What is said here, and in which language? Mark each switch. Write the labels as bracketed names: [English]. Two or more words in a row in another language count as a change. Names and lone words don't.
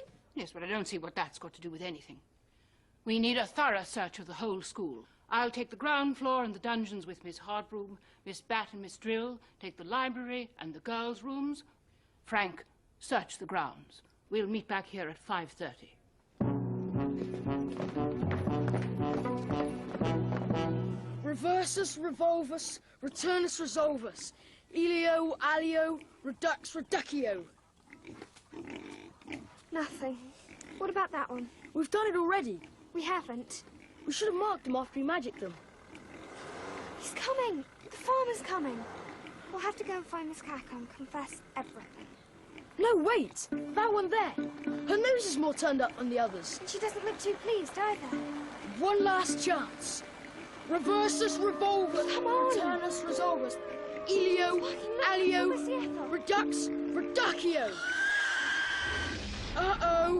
[English] Yes, but I don't see what that's got to do with anything. We need a thorough search of the whole school. I'll take the ground floor and the dungeons with Miss Hardbroom, Miss Bat and Miss Drill, take the library and the girls' rooms. Frank, search the grounds. We'll meet back here at 5:30. [Latin] Reversus, revolvus, returnus, resolvus. Elio, alio, redux, reducio. [English] Nothing. What about that one? We've done it already. We haven't. We should have marked them after we magicked them. He's coming. The farmer's coming. We'll have to go and find Miss Cackle and confess everything. No, wait. That one there. Her nose is more turned up than the others. And she doesn't look too pleased either. [Latin] One last chance. Reversus, revolvus, [English] Come on. [Latin] returnus, resolvus. Elio, alio, [English] Where's the Ethel? [Latin] redux, reducio. Uh-oh.